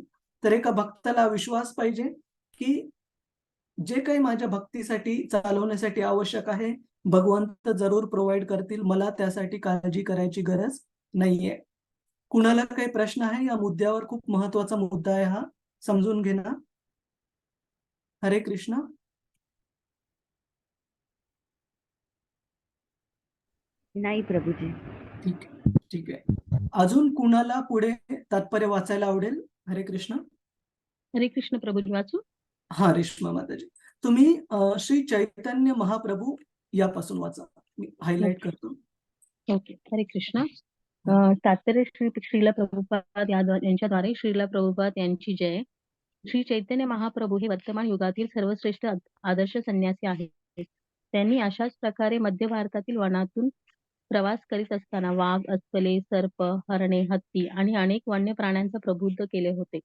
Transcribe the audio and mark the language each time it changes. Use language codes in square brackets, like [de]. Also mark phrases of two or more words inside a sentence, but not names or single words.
[mr] तर एका भक्ताला विश्वास पाहिजे, की जे काही माझ्या भक्तीसाठी चालवण्यासाठी आवश्यक आहे, भगवंत जरूर प्रोव्हाईड करतील. मला त्यासाठी काळजी करायची गरज नाहीये. कुणाला काही प्रश्न आहे या मुद्द्यावर? खूप महत्वाचा मुद्दा आहे हा, समजून घे ना. हरे कृष्ण. नाही प्रभूजी. ठीक आहे, ठीक आहे. अजून कुणाला पुढे तात्पर्य वाचायला आवडेल? हरे कृष्ण. हरे कृष्ण प्रभूजी वाचू. हा, रेश्मा माताजी, तुम्ही श्री चैतन्य महाप्रभू यापासून वाचा. मी हायलाइट करतो. ओके. हरे कृष्ण. तात्पर्य श्रीला प्रभुपाद यांच्याद्वारे श्रीला प्रभुपाद यांची जय. श्री चैतन्य महाप्रभू हे वर्तमान युगातील सर्वश्रेष्ठ आदर्श संन्यासी आहेत. त्यांनी अशाच प्रकारे मध्य भारतातील वनातून प्रवास करीत असताना वाघ, अस्वले, सर्प, हरणे, हत्ती आणि अनेक वन्य प्राण्यांचा प्रबुद्ध केले होते.